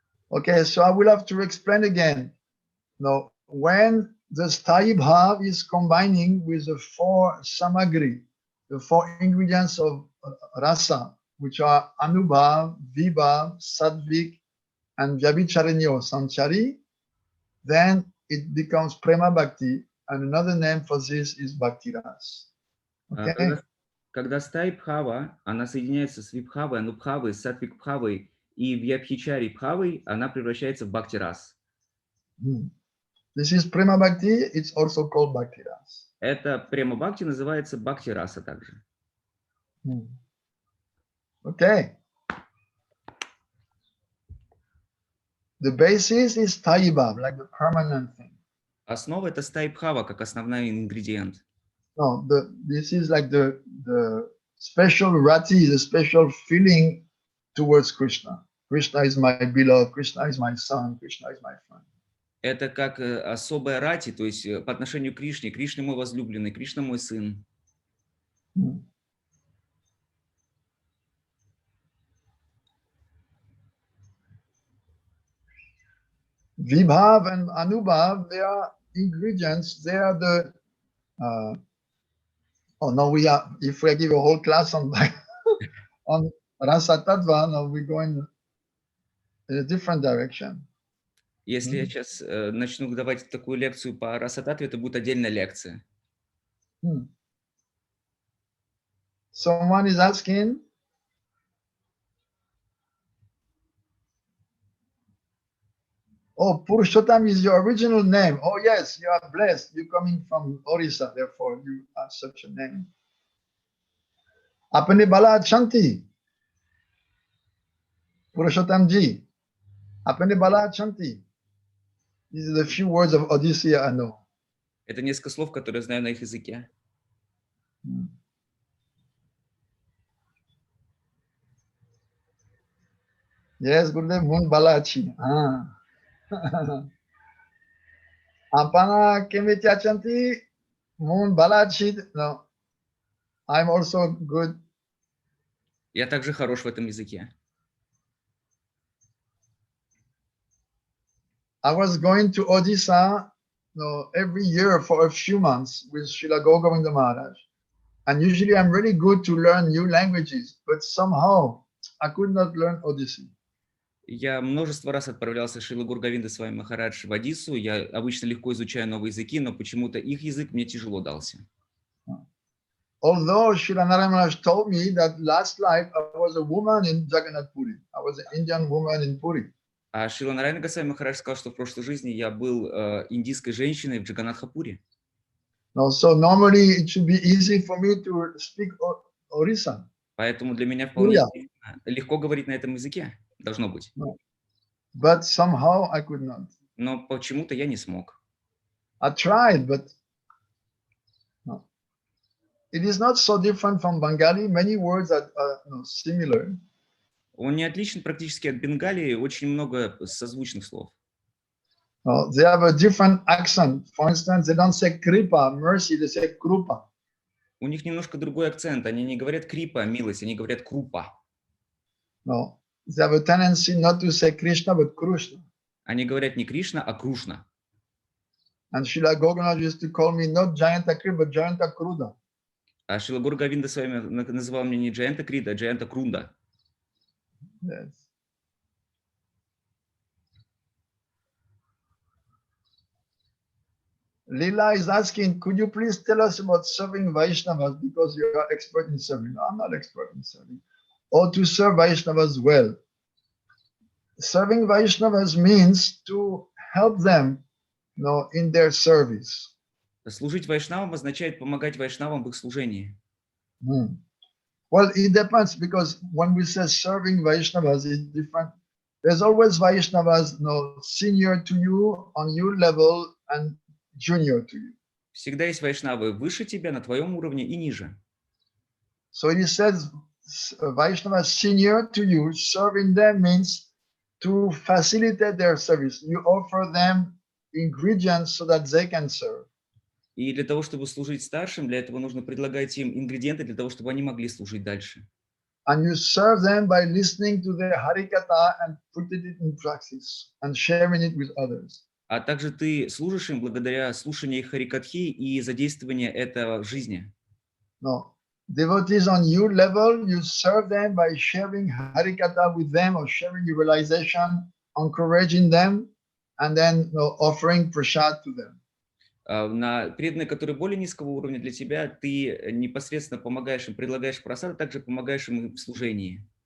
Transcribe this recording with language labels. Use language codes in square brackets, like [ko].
[en] Okay, so I will have to explain again. Now, when the Sthayi Bhav is combining with the 4 samagri, the 4 ingredients of rasa, which are Anubhav, Vibhav, Satvik, and Vyabhicharanyo Sanchari, then it becomes Prema Bhakti, and another name for this is Bhakti Ras. Okay? [ru] Когда Стхаи Бхава, она соединяется с Вибхавой, Анубхавой, Сатвик Бхавой и Вьябхичари Бхавой, она превращается в Бхакти Рас. [en] This is Prema Bhakti, it's also called Bhakti Ras. [ru] Это Према Бхакти называется Бхакти Раса также. [en] Okay. The basis is Sthayi Bhav, like the permanent thing. [ru] Основа это Стхаи Бхава, как основной ингредиент. [en] No, this is like the special rati, the special feeling towards Krishna. Krishna is my beloved, Krishna is my son, Krishna is my friend. [ru] Это как особая рати, то есть по отношению к Кришне. Кришна мой возлюбленный, Кришна мой сын. [en] Vibhav and Anubhav, they are ingredients, they are the oh no, if we give a whole class on on Rasa Tattva, now we're going in a different direction. [ru] Если я сейчас начну давать такую лекцию по Расататве, это будет отдельная лекция. [en] Someone is asking, oh, Purushottam is your original name. Oh yes, you are blessed. You're coming from Orissa, therefore you have such a name. [or] Apne bala chanti. [en] Purushottam ji. [or] Apne bala chanti. [en] These are the few words of Odyssey I know. [ru] Это несколько слов, которые я знаю на их языке. [or] Yes, Gurudev, mun balachi. Apana kemitya chanti, mun balachi. [en] No, I'm also good. [ru] Я также хорош в этом языке. [en] I was going to Odisha every year for a few months with Srila Govinda Maharaj. And usually I'm really good to learn new languages, but somehow I could not learn Odyssey. [ru] Я множество раз отправлялся с Шрила Гургавинда Свами Махарадж в Одиссу. Я обычно легко изучаю новые языки, но почему-то их язык мне тяжело дался. [en] Although Srila Narayana Maharaj told me that last life I was a woman in Jagannath Puri. I was an Indian woman in Puri. [ru] А Шрила Нарайана Госвами Махарадж сказал, что в прошлой жизни я был индийской женщиной в Джаганнатхапуре. [en] So normally it should be easy for me to speak Orissa. [ru] Поэтому для меня вполне легко говорить на этом языке. Должно быть. [en] But somehow I could not. [ru] Но почему-то я не смог. [en] I tried, but no. It is not so different from Bengali. Many words are similar. [ru] Он не отличен практически от Бенгалии. Очень много созвучных слов. [en] They have a different accent. For instance, they don't say kripa, mercy, they say krupa. [ru] У них немножко другой акцент. Они не говорят крипа, милость, они говорят крупа. [en] No, they have a tendency not to say Krishna, but Krishna. [ru] Они говорят не Кришна, а Крушна. [en] And Srila Govinda used to call me not Jayanta Kripa, but Jayanta Kruda. [ru] А Шрила Гургавинда с вами называл меня не Джаянта Крида, а Джаянта Крунда. [en] Yes. Leela is asking, could you please tell us about serving Vaishnavas because you are expert in serving? No, I'm not expert in serving. Or to serve Vaishnavas well. Serving Vaishnavas means to help them, in their service. [ru] Служить вайшнавам означает помогать вайшнавам в их служении. [en] Well, it depends, because when we say serving Vaishnavas, it's different. There's always Vaishnavas, senior to you, on your level, and junior to you. [ru] Всегда есть вайшнавы выше тебя, на твоем уровне и ниже. [en] So he says Vaishnava senior to you, serving them means to facilitate their service. You offer them ingredients so that they can serve. [ru] И для того, чтобы служить старшим, для этого нужно предлагать им ингредиенты для того, чтобы они могли служить дальше. [en] And you serve them by listening to their harikatha and putting it in practice and sharing it with others. [ru] А также ты служишь им благодаря слушанию их харикатхи и задействованию этого в жизни. [en] No. Devotees on your level, you serve them by sharing harikatha with them or sharing your realization, encouraging them, and then offering prasad to them. [ru] На преданные, которые более низкого уровня для тебя, ты непосредственно помогаешь им, предлагаешь прасад, а также помогаешь им в служении.